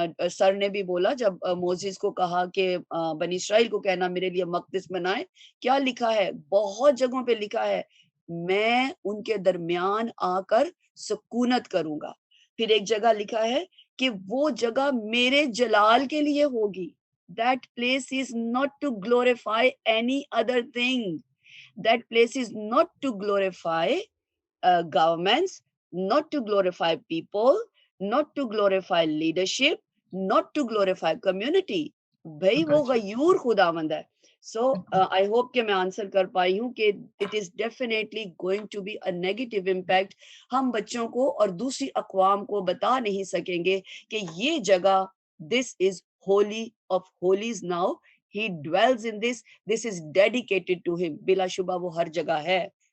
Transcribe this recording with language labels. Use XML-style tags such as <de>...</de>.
<ur>سر نے بھی بولا، جب موزیز کو کہا کہ بنی اسرائیل کو کہنا میرے لیے مقدس بنائے، کیا لکھا ہے؟ بہت جگہوں پہ لکھا ہے میں ان کے درمیان آ کر سکونت کروں گا۔ پھر ایک جگہ لکھا ہے کہ وہ جگہ میرے جلال کے لیے ہوگی۔</ur> <en>That place is not to glorify any other thing. That place is not to glorify governments, not to glorify people, not to glorify leadership, not to glorify community.</en> <ur>بھئی وہ غیور خداوند ہے۔</ur> <en>So I hope</en> <ur>کہ میں answer کر پائی ہوں کہ</ur> <en>it is definitely going to be a negative impact۔</en> <ur>ہم بچوں کو اور دوسری اقوام کو بتا نہیں سکیں گے کہ یہ جگہ</ur> <en>this is holy of holies now, he dwells in this is dedicated to him۔</en> <ur>بلا شبہ وہ ہر جگہ ہے۔</ur>